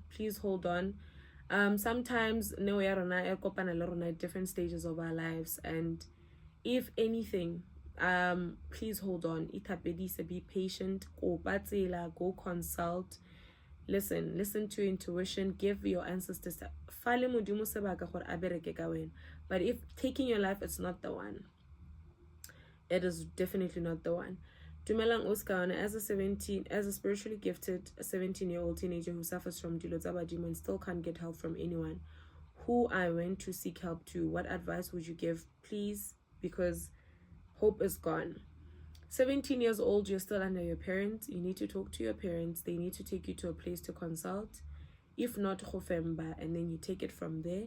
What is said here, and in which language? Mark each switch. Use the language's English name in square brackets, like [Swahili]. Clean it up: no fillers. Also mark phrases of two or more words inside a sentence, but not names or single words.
[English] Sometimes we are at different stages of our lives, and if anything, please hold on. Itapedisa, be patient. Go consult. Listen to your intuition, give your ancestors [Tswana] fale modimo sebaka gore a bereke ka wena. [English] But if taking your life, it's not the one. It is definitely not the one. Dumelang Oscar, as a spiritually gifted 17-year-old teenager who suffers from [Tswana] dilo tsa badimo [English] and still can't get help from anyone who I went to seek help to, what advice would you give, please? Because hope is gone. 17 years old, you're still under your parents. You need to talk to your parents. They need to take you to a place to consult. If not, khofemba, and then you take it from there.